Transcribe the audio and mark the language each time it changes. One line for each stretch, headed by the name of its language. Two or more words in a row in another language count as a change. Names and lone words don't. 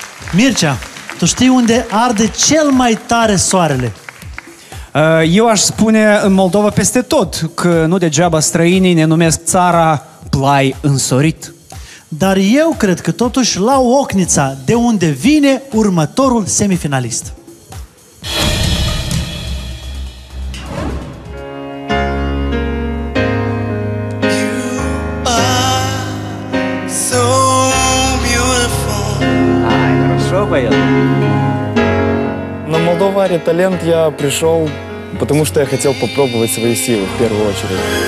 Romanian: Mircea, tu știi unde arde cel mai tare soarele? Eu aș spune în Moldova peste tot, că nu degeaba străinii ne numesc țara Plai însorit. Dar eu cred că totuși la Ocnița, de unde vine următorul semifinalist.
Russian: На Молдова Аре Талент я пришел, потому что я хотел попробовать свои силы в первую очередь.